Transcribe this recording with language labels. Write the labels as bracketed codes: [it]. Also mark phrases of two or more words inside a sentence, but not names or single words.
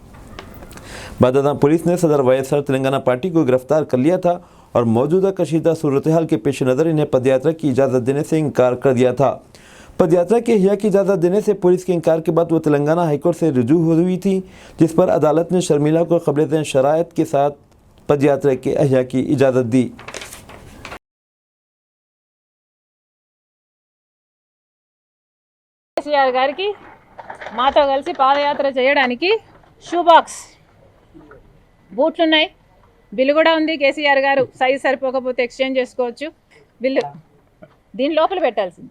[ur] بعد ازاں پولیس نے صدر وائسر تلنگانہ پارٹی کو گرفتار کر لیا تھا اور موجودہ کشیدہ صورتحال کے پیش نظر انہیں پدیاترا کی اجازت دینے سے انکار کر دیا تھا۔ پدیاترا کے احیاء کی اجازت دینے سے پولیس کے انکار کے بعد وہ تلنگانہ ہائی کورٹ سے رجوع ہوئی تھی جس پر عدالت نے شرمیلا کو قبل ذیل شرائط کے ساتھ پدیاترا کے احیاء کی اجازت دی۔ [te] KCR గారికి మాతో కలిసి పాదయాత్ర చేయడానికి [en] shoe box [te] బూట్లు ఉన్నాయి, బిల్లు కూడా ఉంది। KCR గారు సైజ్ సరిపోకపోతే ఎక్స్చేంజ్ చేసుకోవచ్చు, బిల్లు దీని లోపల పెట్టాల్సింది।